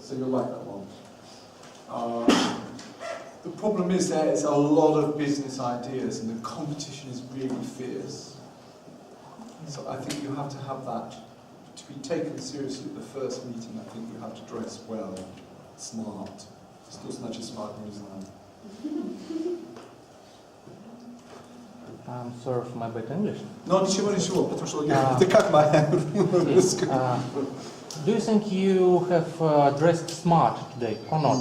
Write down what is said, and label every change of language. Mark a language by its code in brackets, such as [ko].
[en] So you'll like that one. The problem is there's a lot of business ideas and the competition is really fierce. So I think you have to have that, to be taken seriously at the first meeting. I think you have to dress well, smart. [ru] Что значит smart, не знаю. [en] I'm sorry for my bad English. [ru] Но ничего, потому что это как моя русская. [en] Do you think you have dressed smart today or not?